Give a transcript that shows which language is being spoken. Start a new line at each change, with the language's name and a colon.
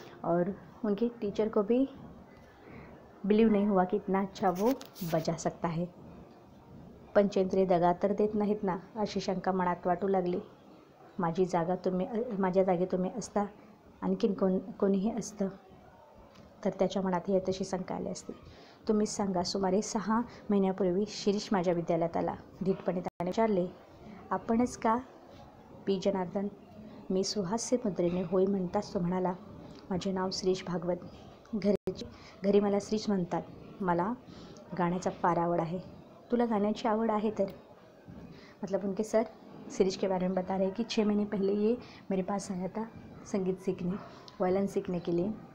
Hindi: और उनके टीचर को भी बिलीव नहीं हुआ कि इतना अच्छा वो बजा सकता है.
Marathi: पंचेंद्रिय दगा तर देत नाहीत ना अशी शंका मनात वाटू लागली. माझ्या जागी तुम्ही असता आणखीन कोणीही असतं तर त्याच्या मनातही तशी शंका आली असती. तुम्हीच सांगा. सुमारे 6 महिन्यापूर्वी शिरीष माझ्या विद्यालयात आला. धीटपणे त्याने विचारले, आपणच का? पी जनार्दन. मी सुहास्य मुद्रेने होय म्हणताच तो म्हणाला, माझे नाव शिरीष भागवत. घरी मला शिरीष म्हणतात. मला गाण्याचा फार आवड आहे. तुला गाण्याची आवड आहे तर?
Hindi: मतलब उनके सर शिरीष के बारे में बता रहे हैं कि 6 महीने पहले ये मेरे पास आया था संगीत सीखने, वायलिन सीखने के लिए.